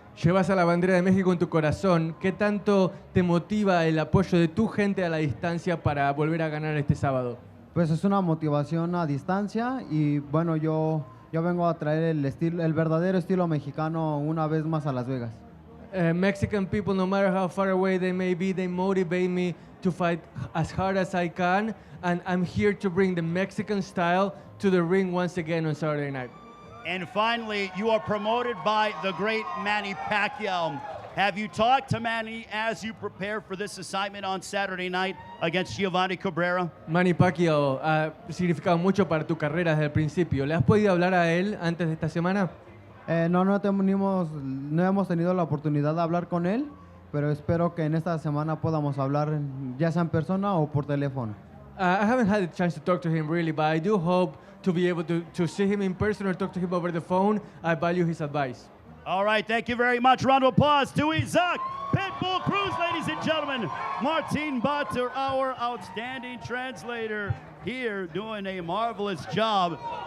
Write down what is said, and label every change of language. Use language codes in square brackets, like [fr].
[es] Llevas a la bandera de México en tu corazón. ¿Qué tanto te motiva el apoyo de tu gente a la distancia para volver a ganar este sábado? Pues es una motivación a distancia y bueno, yo vengo a traer el verdadero estilo mexicano una vez más a Las Vegas. [en] Mexican people, no matter how far away they may be, they motivate me to fight as hard as I can, and I'm here to bring the Mexican style to the ring once again on Saturday night. And finally, you are promoted by the great Manny Pacquiao. Have you talked to Manny as you prepare for this assignment on Saturday night against Giovanni Cabrera? [es] Manny Pacquiao ha significado mucho para tu carrera desde el principio. ¿Le has podido hablar a él antes de esta semana? No hemos tenido la oportunidad de hablar con él, pero espero que en esta semana podamos hablar ya sea en persona o por teléfono. [en] I haven't had a chance to talk to him really, but I do hope to be able to see him in person or talk to him over the phone. I value his advice. All right, thank you very much. Round of applause to Isaac Pitbull Cruz, ladies and gentlemen. Martin Batzer, our outstanding translator, here doing a marvelous job.